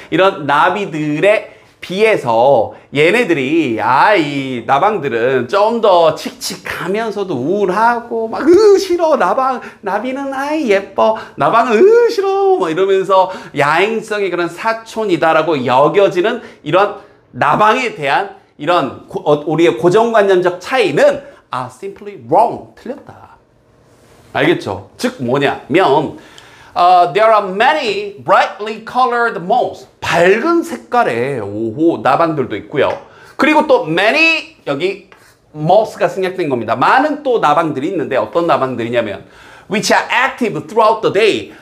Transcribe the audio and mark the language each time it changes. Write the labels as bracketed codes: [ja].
[ko] 이런 나비들에 비해서 얘네들이 이 나방들은 좀 더 칙칙하면서도 우울하고 막 싫어 나비는 예뻐 나방은 싫어 뭐 이러면서 야행성의 그런 사촌이다라고 여겨지는 이런 나방에 대한 이런 우리의 고정관념적 차이는 [en] simply wrong [ko] 틀렸다. 알겠죠? 즉 뭐냐면 [en] there are many brightly colored moths. [ko] 밝은 색깔의 나방들도 있고요. 그리고 또 many 여기 moths가 생략된 겁니다. 많은 또 나방들이 있는데 어떤 나방들이냐면 [en] which are active throughout the day.